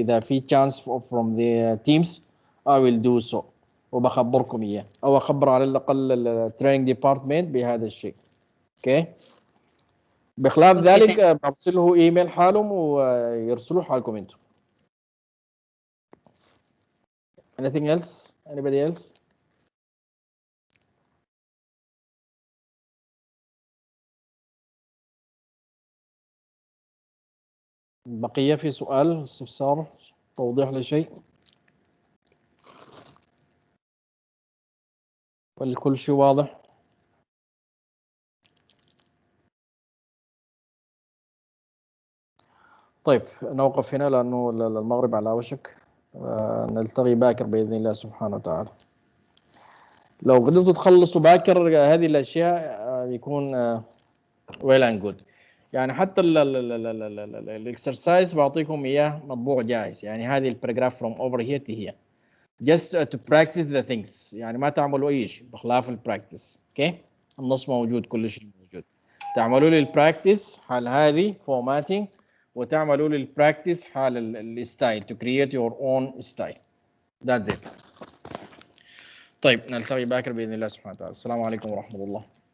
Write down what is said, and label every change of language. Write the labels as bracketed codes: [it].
[ar] إذا في [en] chance from the teams I will do so. [ar] وبخبركم إياه أو أخبر على الأقل التريننج ديبارتمنت بهذا الشيء. [en] Okay. [ar] بخلاف ذلك برسله ايميل حالهم ويرسلوا حالكم انتم. [en] Anything else? Anybody else? [ar] بقية في سؤال استفسار توضيح لشيء ولا كل شيء واضح؟ طيب نوقف هنا لأنه المغرب على وشك. نلتقي باكر بإذن الله سبحانه وتعالى. لو قدرتوا تخلصوا باكر هذه الأشياء يكون [en] well and good. [ar] يعني حتى الاكسرسايز بعطيكم إياه مطبوع جاهز. يعني هذه الباراجراف [en] from over here to here. Just to practice the things. [ar] يعني ما تعملوا أي شيء بخلاف البراكتس. [en] Okay. [ar] النص موجود، كل شيء موجود. تعملوا لي البراكتس حال هذه formatting، وتعملوا لي البراكتس حال الستايل [en] to create your own style. That's it. [ar] طيب نلتقي باكر بإذن الله سبحانه وتعالى. السلام عليكم ورحمة الله.